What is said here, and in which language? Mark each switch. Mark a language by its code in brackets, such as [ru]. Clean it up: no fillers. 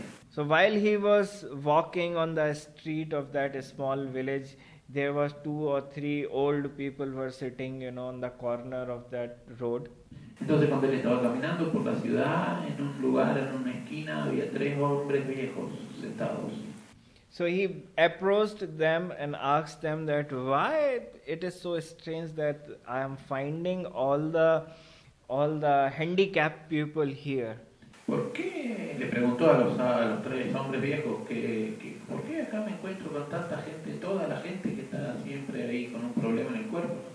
[en] So while he was walking on the street of that small village, there was 2 or 3 old people were sitting, on the corner of that road. [es] Entonces cuando él estaba caminando por la ciudad, en un lugar, en una esquina, había 3 hombres viejos sentados. [en] So he approached them and asked them that why it is so strange that I am finding all the handicapped people here. [es] ¿Por qué? Le preguntó a los 3 hombres viejos ¿por qué acá me encuentro con tanta gente, toda la gente que está siempre ahí con un problema en el cuerpo?